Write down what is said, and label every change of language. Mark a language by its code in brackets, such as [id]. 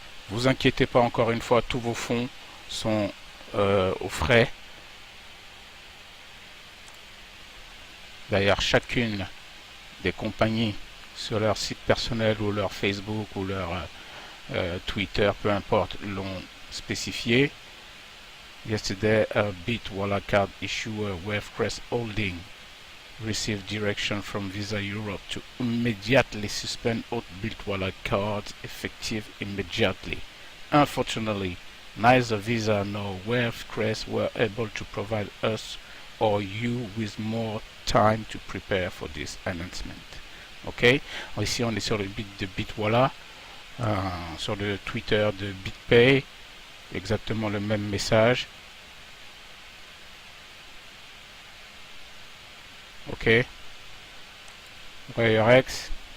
[fr] Vous inquiétez pas, encore une fois, tous vos fonds sont au frais. D'ailleurs, chacune des compagnies sur leur site personnel ou leur Facebook ou leur Twitter, peu importe, l'ont spécifié. [en] Yesterday, a Bitwala card issuer Wavecrest Holding received direction from Visa Europe to immediately suspend all Bitwala cards effective immediately. Unfortunately, neither Visa nor Wavecrest were able to provide us or you with more time to prepare for this announcement. [fr] Ok, ici on est sur le bit de Bitwala, sur le Twitter de BitPay, exactement le même message. Ok, WireX.